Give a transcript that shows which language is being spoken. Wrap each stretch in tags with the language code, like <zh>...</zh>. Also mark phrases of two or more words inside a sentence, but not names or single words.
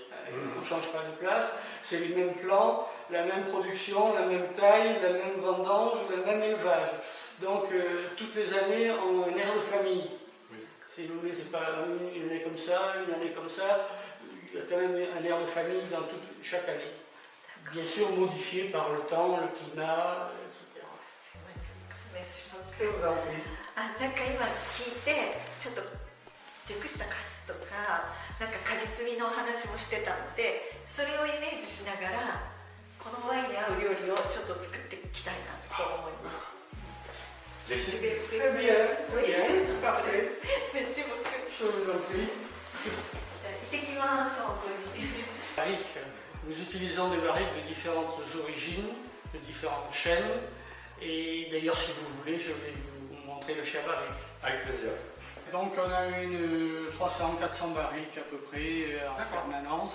<fr>On ne change pas de place. C'est les mêmes plants, la même production, la même taille, la même vendange, le même élevage. Donc, toutes les années, on a un air de famille. Oui. Si vous voulez, c'est pas une année comme ça, une année comme ça. Il y a quand même un air de famille dans chaque année. Bien sûr, modifié par le temps, le climat, etc.</fr> <ja>すごい名刺も</ja> <fr>Et vous en prie.</fr> <ja>なんか今聞いてちょっと熟したカシスとかなんか果実味の話もしてたのでそれをイメージしながらこのワインに合う料理をちょっと作っていきたいなと思います。ぜひ。</ja> <fr>Très bien, parfait. Merci beaucoup. Je vous en prie.</fr> <ja>じゃあ行ってきます本当に。</ja> <fr>Barriques. Nous utilisons des barriques de différentes origines, de différentes chaînes. Et d'ailleurs, si vous voulez, je vais vous montrer le chai barrique. Avec plaisir. Donc, on a une 300-400 barriques à peu près en D'accord. permanence.</fr>